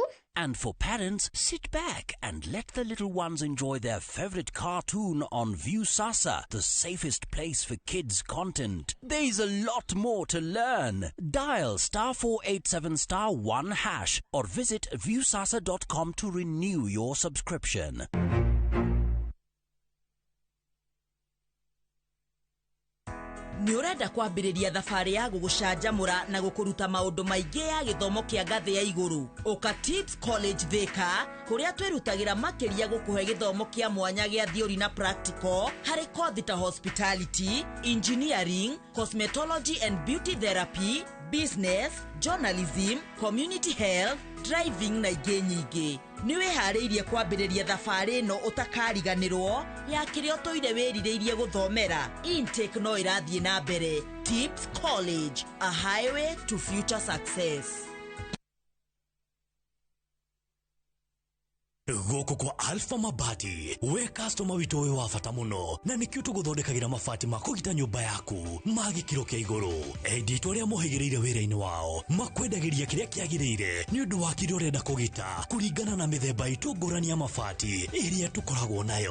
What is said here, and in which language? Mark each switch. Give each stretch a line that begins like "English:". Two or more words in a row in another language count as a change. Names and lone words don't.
English: And for parents, sit back and let the little ones enjoy their favorite cartoon on Viewsasa, the safest place for kids' content. There's a lot more to learn. Dial *487*1# or visit viewsasa.com to renew your subscription.
Kikuyu: Nĩ ũrenda kwambĩrĩria thabarĩ ya gũgũcanjamũra na gũkũruta maũndũ maingĩ ya gĩthomo kĩa ngathĩ ya igũrũ. Ũka Tips College Thika, kũrĩa twĩrutagĩra makĩria gũkũhe gĩthomo kĩa mwanya gĩa theory na practical harĩ kothi ta
English: hospitality, engineering, cosmetology and beauty therapy, business, journalism, community health,
Kikuyu: driving na ingĩ nyingĩ. Nĩ wĩharĩirie kwambĩrĩria thabarĩ ĩno ũtakariganĩrwo ya kĩrĩa ũtũire wĩrirĩirie gũthomera. Intake no ĩrathiĩ na mbere.
English: Tips College, a highway to future success.
Kikuyu: Goko kwa Alpha Mabati, we customer wito we wa bata muno na nikio tuguthondekagira mabati ma kugita nyumba yaku magi kiro kia iguru. Edito ria mohigireire wira-ini wao makwendagiria kiria kiagirire ni undu wa kiria urenda kugita kuringana na mithemba itu ngurani ya mabati iria tukoragwo nayo.